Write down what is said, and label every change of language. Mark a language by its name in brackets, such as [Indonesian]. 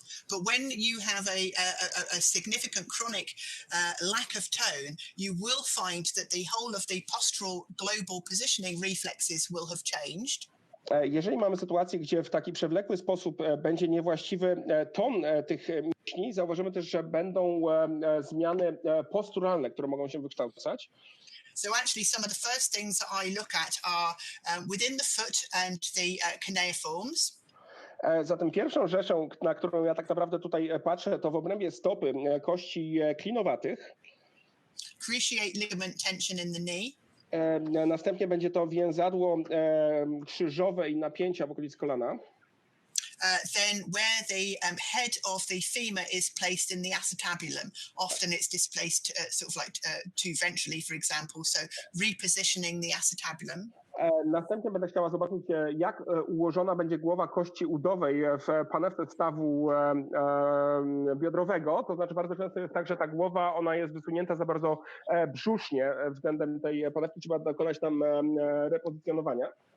[English] But when you have a significant chronic lack of tone, you will find that the whole of the postural global positioning reflexes will have changed. [Polish] Jeżeli mamy sytuację, gdzie w taki przewlekły sposób będzie niewłaściwy ton tych mięśni, zauważymy też, że będą zmiany posturalne, które mogą się wykształcać. [English] So actually some of the first things that I look at are within the foot and the cuneiforms. [Polish] Zatem pierwszą rzeczą, na którą ja tak naprawdę tutaj patrzę, to w obrębie stopy kości klinowatych. [English] Cruciate ligament tension in the knee. [Polish] Następnie będzie to więzadło krzyżowe i napięcia w okolicy kolana. [English] then where the head of the femur is placed in the acetabulum, often it's displaced sort of like too ventrally, for example. So repositioning the acetabulum. [Polish] Następnie będę chciała zobaczyć, jak ułożona będzie głowa kości udowej w panewce stawu biodrowego. To znaczy bardzo często jest tak, że ta głowa ona jest wysunięta za bardzo brzusznie względem tej panewki. Trzeba dokonać tam repozycjonowania.